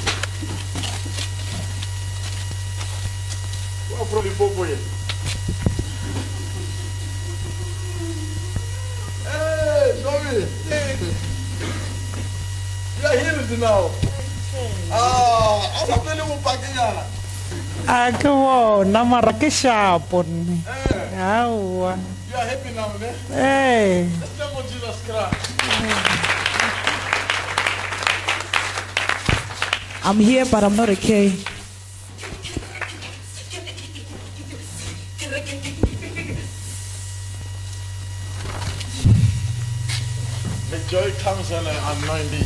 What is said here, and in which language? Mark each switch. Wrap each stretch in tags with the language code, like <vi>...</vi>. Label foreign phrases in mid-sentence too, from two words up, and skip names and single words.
<en>Well, probably Bobo here. Hey, Tommy. You are healed now. Ah, I'm telling you, Pakiana.</en> <nso>Ke bona mara ke shapo nne.</nso> <en>Aowa. You are happy now, ne? Eh. Let's thank God Jesus Christ. I'm here but I'm not okay. The joy comes when I anoint thee.</en>